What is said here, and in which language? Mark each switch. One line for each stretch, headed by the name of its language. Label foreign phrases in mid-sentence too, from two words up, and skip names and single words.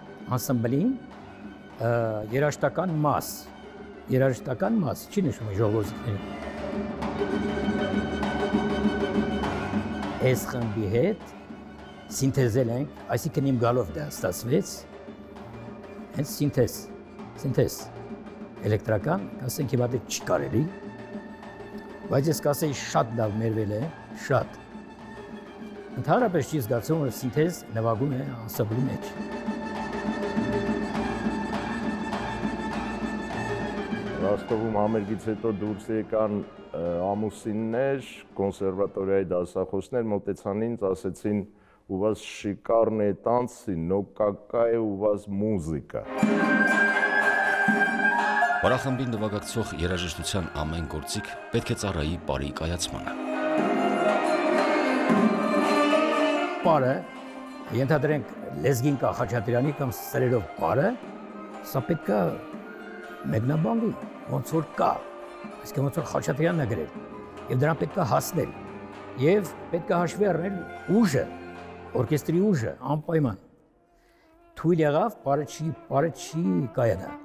Armenian: երաժշտական մաս, չի նշում ժողովրդիկների։ Այս խմբի հետ սինթեզել ենք, այսինքն իմ գալով դա ստացվեց, հենց սինթեզ, էլեկտրական, կասենք հիմա դե չի կարելի, բայց ես կասեի շատ լավ մերվել է, շատ։ Ընդհանրապես չի զգացում, որ սինթեզ նվագում է անսամբլի մեջ։ Ռոստովում համերգից հետո դուրս եկան ամուսիններ, կոնսերվատորիայի դասախոսներ, մոտեցան ինձ, ասեցին
Russian: «У вас шикарные танцы, но какая у вас музыка»։
Armenian: Պարախմբին նվագակցող երաժշտության ամեն գործիք պետք է ծառայի պարի կայացմանը։ Պարը, ենթադրենք լեզգին կա Խաչատրյանի կամ սրերով պարը, սա պետք է մեկնաբանվի, ոնց որ կա, այսինքն ոնց որ Խաչատրյանն է գրել, եւ դրան պետք է հասնել, եւ պետք է հաշվի առնել ուժը, օրկեստրի ուժը, անպայման։ Թույլ եղավ, պարը չի կայանա։